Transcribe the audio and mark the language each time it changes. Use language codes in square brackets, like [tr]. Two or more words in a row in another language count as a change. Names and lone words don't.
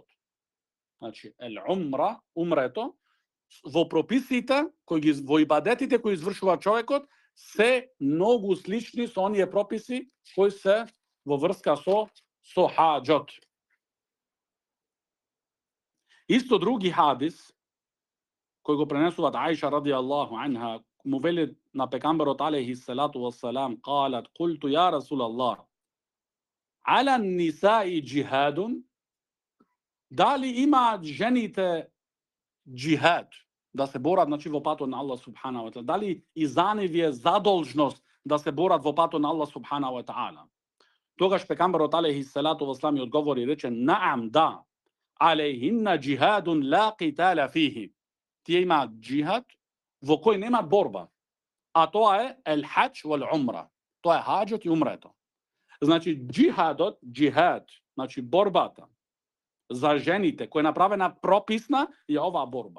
[mk] Значи, умра, умрето, во прописите, во ибадетите кои извршува човекот, се многу слични со оние прописи кои се во врска со хаџот. Исто други хадис, кој го пренесуваат Аиша [ar] رضي الله عنها, [mk] му вели на пекамберот [ar] عليه الصلاة والسلام, قالت قلت يا رسول الله على النساء جهاد, [mk] дали имаат жените джихад, да се борат, значи, во патот на Аллах [ar] سبحانه وتعالى, [mk] дали и за нив е задолжност да се борат во патот на Аллах [ar] سبحانه وتعالى? [mk] Тогаш пекамберот [ar] عليه الصلاة والسلام [mk] ја одговори и рече: [ar] наам, да, عليهن جهاد لا قتال فيه. [mk] Тие имаат джихад во кој нема борба, а тоа е [ar] حج والعمرة. [mk] Тоа е хаџот и умрето. Значи джихад, значи борбата за жените која е направена прописна е оваа борба.